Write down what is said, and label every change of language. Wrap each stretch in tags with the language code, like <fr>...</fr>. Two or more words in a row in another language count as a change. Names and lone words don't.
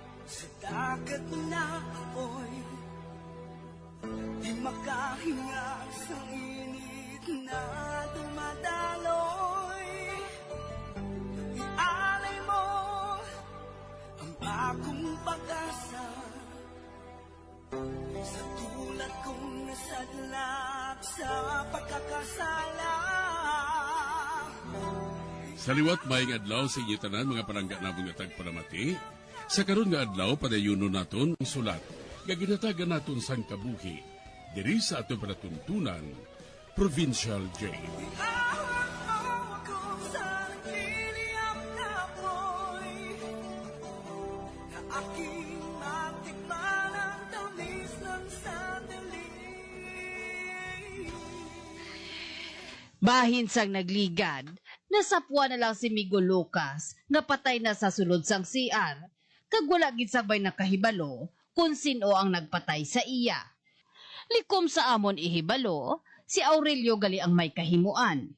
<tl>Sa dagat na apoy, di makahinga sa init na dumadaloy. Ialay mo ang akong pag-asa, sa tulad kong nasadlak sa pagkakasala.</tl> <hil>Sa liwat maing adlaw sa inyo tanan mga palangga namong nga tagpalamati. Sa karon nga adlaw padayuno naton ang sulat nga ginatagan naton sang kabuhi diri sa aton panatuntunan Provincial Jail.</hil> <tl>Ihawak mo ako sa nagliliyap na apoy, na aking matikman ang tamis ng sandali.</tl> <hil>Bahin sang nagligad, nasapwa na lang si Miguel Lucas nga patay na sa sulod sang CR, kag wala gid sabay nakahibalo kung sino ang nagpatay sa iya. Likom sa amon ihibalo, si Aurelio gali ang may kahimuan.</hil>